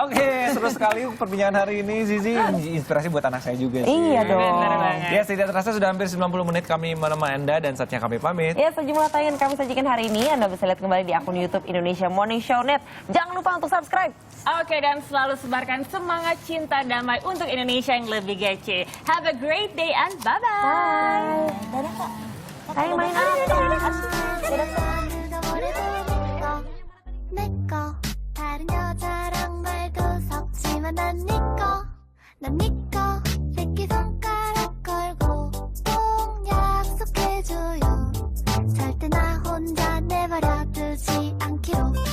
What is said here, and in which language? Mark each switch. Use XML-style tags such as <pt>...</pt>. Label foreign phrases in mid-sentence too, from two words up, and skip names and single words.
<id>Oke, seru sekali perbincangan hari ini, Zizi. Inspirasi buat anak saya juga sih. Iya dong. Bener banget. Ya, tidak terasa sudah hampir 90 menit kami menemani Anda dan saatnya kami pamit. Ya, sejumlah tayangan kami sajikan hari ini Anda bisa lihat kembali di akun YouTube Indonesia Morning Show Net. Jangan lupa untuk subscribe. Oke, dan selalu sebarkan semangat cinta damai untuk Indonesia yang lebih kece.</id> <en>Have a great day and bye-bye.</en> <id>Dadah Kak. Ayo main</id> <ko>내꺼 다른 여자랑 말도 섞지만 난 니꺼 난 니꺼 새끼손가락 걸고 꼭 약속해줘요 절대 나 혼자 내버려 두지 않기로</ko>